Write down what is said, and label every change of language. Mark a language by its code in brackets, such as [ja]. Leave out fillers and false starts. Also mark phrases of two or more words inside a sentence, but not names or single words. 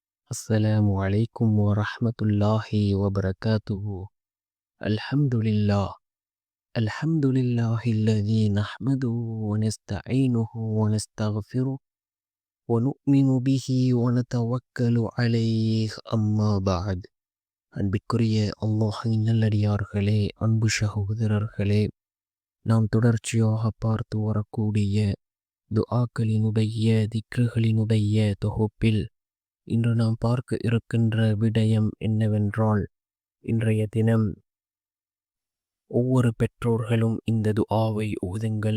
[ar] السلام عليكم ورحمة الله وبركاته. الحمد لله. الحمد لله الذي نحمده ونستعينه ونستغفره ونؤمن به ونتوكل عليه أما بعد. [ta] அன்பிற்குரிய அல்லாஹின் நல்லடியார்களே, அன்பு சகோதரர்களே, நாம் தொடர்ச்சியாக பார்த்து வரக்கூடிய துஆக்களினுடைய திக்ருகளினுடைய தொகுப்பில் இன்று நாம் பார்க்க இருக்கின்ற விடயம் என்னவென்றால், இன்றைய தினம் ஒவ்வொரு பெற்றோர்களும் இந்த துஆவை ஓதுங்கள்.